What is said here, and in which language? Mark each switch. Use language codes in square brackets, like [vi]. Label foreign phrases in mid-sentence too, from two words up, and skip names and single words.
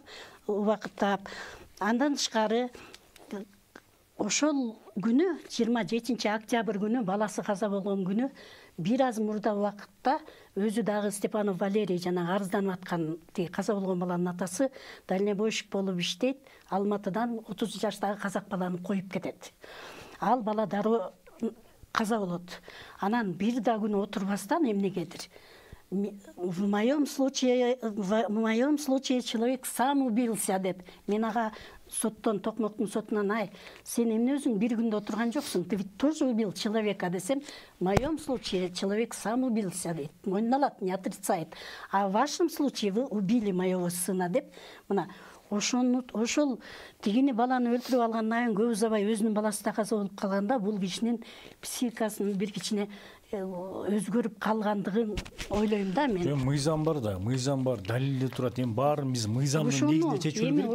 [ky] Убакытта андан тышкары ошол күнү 27 октябрь күнү, баласы каза болгон күнү, бир аз мурда убакытта өзү дагы Степанов Валерий жана арызданып аткан каза болгон баланын атасы дальнобойщик болуп иштейт. Алматыдан 30 жаштагы казак баланы коюп кетет. Ал бала дароо каза болот. Анан бир да күн отурбастан эмнегедир [ru] в моем случае человек сам убился [ky] деп мен ага соттон, Токмоктун сотунан сен эмне өзүң бир күндө отурган жоксуң, [ru] ты ведь тоже убил человека десем, в моем случае человек сам убился [ky] дейт, мойнуна алат, [ru] не отрицает, а в вашем случае вы убили моего сына [ky] деп, мына ошол тигини баланы өлтүрүп алгандан кийин көп узабай өзүнүн баласы да каза болуп калганда, бул кишинин психикасынын бир кичине өзгөрүп калгандыгын ойлойм да мен. Мыйзам бар да, мыйзам бар, далилде турат. Эми баарын биз мыйзамдын негизинде чечүү керек.